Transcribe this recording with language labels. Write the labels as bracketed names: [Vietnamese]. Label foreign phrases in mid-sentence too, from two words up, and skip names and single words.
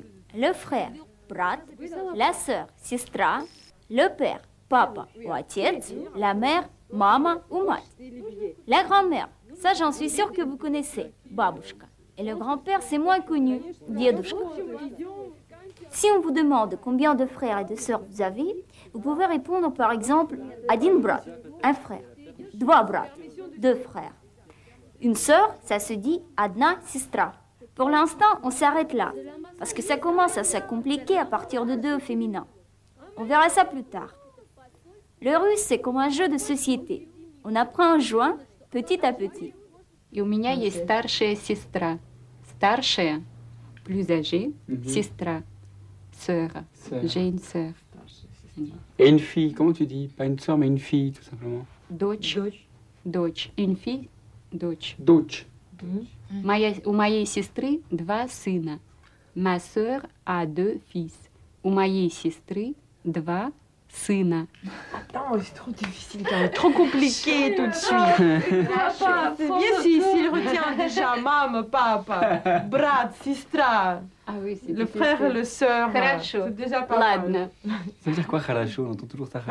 [French] Le frère, брат, la sœur, сестра, le père, papa ou отец, la mère, mama ou mать. La grand-mère, ça j'en suis sûre que vous connaissez, бабушка. Et le grand-père, c'est moins connu, дедушка. Si on vous demande combien de frères et de sœurs vous avez, vous pouvez répondre par exemple [Russian] один брат, [French] un frère, [Russian] два брата, [French] 2 frères. Une sœur, ça se dit [Russian] одна сестра. [French] Pour l'instant, on s'arrête là, parce que ça commence à se compliquer à partir de 2 au féminin. On verra ça plus tard. Le russe, c'est comme un jeu de société. On apprend en jouant petit à petit. [Russian] И у меня есть старшая сестра. Старшая, [French] plus âgée, сестра, sœur. Sœur. J'ai une sœur. Et une fille, comment tu dis? Pas une sœur, mais une fille, tout simplement. [Russian] Дочь. Дочь. [French] Une fille, [Russian] дочь. Dutch. У моей сестры 2 сына. [French] Ma sœur a 2 fils. [Russian] У моей сестры 2 сына. [French] Attends, c'est trop difficile, trop compliqué tout de suite. Papa, c'est bien s'il retient déjà maman, papa, brat, сестра, Ah oui, c'est le frère et le sœur. [Russian] Хорошо. [French] C'est déjà pas mal. [Russian] Ладно. [French] Ça veut dire quoi, Kharasho? On entend toujours ça,